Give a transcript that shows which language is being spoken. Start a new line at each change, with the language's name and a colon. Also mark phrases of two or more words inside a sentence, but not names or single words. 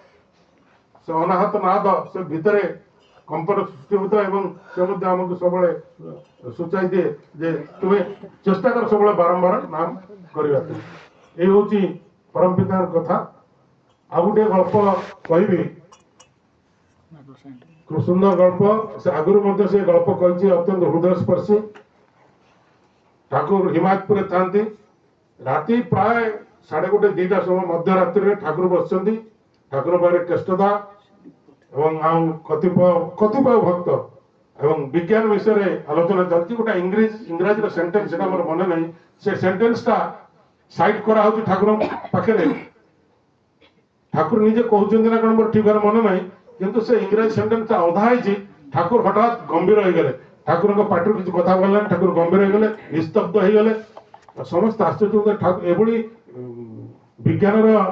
Odia: ଅନାହତ ନାଦ ସେ ଭିତରେ କମ୍ପନ ସୃଷ୍ଟି ହୋଇଥାଏ ଏବଂ ସେ ମଧ୍ୟ ଆମକୁ ସବୁବେଳେ ସୂଚାଇ ଦିଏ ଯେ ତୁମେ ଚେଷ୍ଟା କର ସବୁବେଳେ ବାରମ୍ବାର ନାମ କରିବା ପାଇଁ ଏଇ ହଉଛି ପରମ ପିତାଙ୍କ କଥା ଆଉ ଗୋଟେ ଗଳ୍ପ କହିବି
Bangla: খুব সুন্দর গল্প
Odia: সে আগରୁ ମଧ୍ୟ ସେ ଗଳ୍ପ କହିଛି ଅତ୍ୟନ୍ତ ହୃଦୟସ୍ପର୍ଶୀ ଠାକୁର ହିମାୟତପୁରରେ ଥାନ୍ତି ରାତି ପ୍ରାୟ 1:30 2ଟା ସମୟ ମଧ୍ୟରାତ୍ରିରେ ଠାକୁର ବସିଛନ୍ତି ଠାକୁର ପାଖରେ କେଷ୍ଟଦା ଏବଂ ଆଉ କତିପୟ ଭକ୍ତ ଏବଂ ବିଜ୍ଞାନ ବିଷୟରେ ଆଲୋଚନା ଚାଲିଛି ଗୋଟେ ଇଂରାଜୀର ସେଣ୍ଟେନ୍ସ ସେଟା ମୋର ମନେ ନାହିଁ ସେ ସେଣ୍ଟେନ୍ସଟା ସାଇଟ୍ କରାହଉଛି ଠାକୁର ପାଖରେ ଠାକୁର ନିଜେ କହୁଛନ୍ତି ନା କଣ ମୋର ଠିକ ଭାବରେ ମନେ ନାହିଁ କିନ୍ତୁ ସେ ଇଂରାଜୀ ସେଣ୍ଟେନ୍ସଟା ଅଧା ହେଇଛି ଠାକୁର ହଠାତ୍ ଗମ୍ଭୀର ହେଇଗଲେ ଠାକୁରଙ୍କ ପାଟିରୁ କିଛି କଥା ବାହାରିଲାନି ଠାକୁର ଗମ୍ଭୀର ହେଇଗଲେ ନିସ୍ତବ୍ଧ ହେଇଗଲେ ସମସ୍ତେ ଆଶ୍ଚର୍ଯ୍ୟ ଠାକୁର ଏଭଳି ବିଜ୍ଞାନର